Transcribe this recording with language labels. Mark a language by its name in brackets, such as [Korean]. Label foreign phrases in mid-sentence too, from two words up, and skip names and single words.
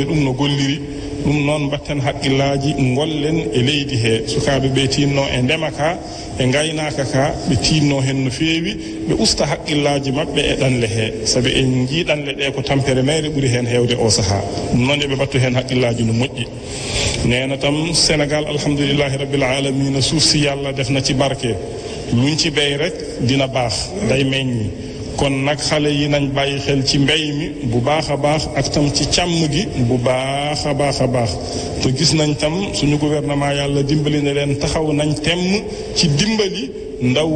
[Fula] ɗum no golliri ɗum noon mbatten haqqillaji gollen e leydi he sukaaɓe ɓe tinno e ndema ka e gaynaka ka ɓe tinno hen no feewi ɓe usta haqqillaji mabɓe e ɗanle he saabi en jii ɗanle ɗe ko tampere mere ɓuuri hen hewde o saaha ɗum noon eɓe mbattu hen haqqillaji no moƴƴi nena [Wolof] tam Sénégal [Arabic] الحمد لله رب العالمين [Wolof] suuf si yàlla def na ci barke luñ ci béy rek dina baax day meññi kon nag xale yi nañ bàyyi xel ci mbéy mi bu baax a baax ak tam ci càmm gi bu baax a baax a baax te gis nañ tam suñu gouvernement yàlla dimbali ne leen taxaw nañ temm ci dimbali ndaw